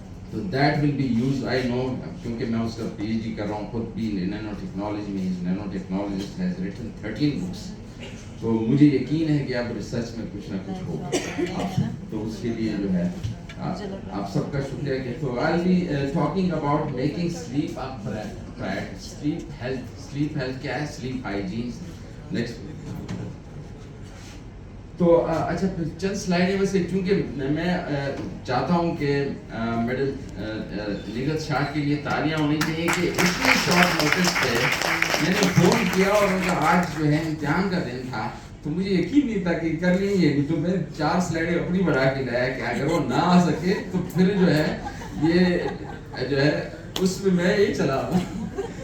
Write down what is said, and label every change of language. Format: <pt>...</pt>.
<ur>تو</ur> <en>that will be use, I know,</en> <ur>کیونکہ میں اس کا PhD کر رہا ہوں خود بھی نینو ٹیکنالوجی میں.</ur> <en>nanotechnologist has written 13 books,</en> <ur>تو مجھے یقین ہے کہ اب ریسرچ میں کچھ نہ کچھ ہوگا, تو اس کے لیے جو ہے آپ سب کا شکریہ. کہ تو</ur> <en>I'll be talking about making sleep a priority.</en> <ur>sleep health کیا ہے, sleep hygiene. نیکسٹ تو اچھا چند سلائڈیں ویسے, چونکہ میں چاہتا ہوں کہ میڈم لیگت شاہ کے لیے تالیاں ہونی چاہیے کہ اتنی شارٹ نوٹس پہ میں نے فون کیا, اور ان کا آج جو ہے امتحان کا دن تھا, تو مجھے یقین نہیں تھا کہ کر لیں گے, تو میں 4 سلائڈیں اپنی بڑھا کے لایا کہ اگر وہ نہ آ سکے تو پھر جو ہے یہ جو ہے اس میں میں یہی چلا رہا ہوں.</ur>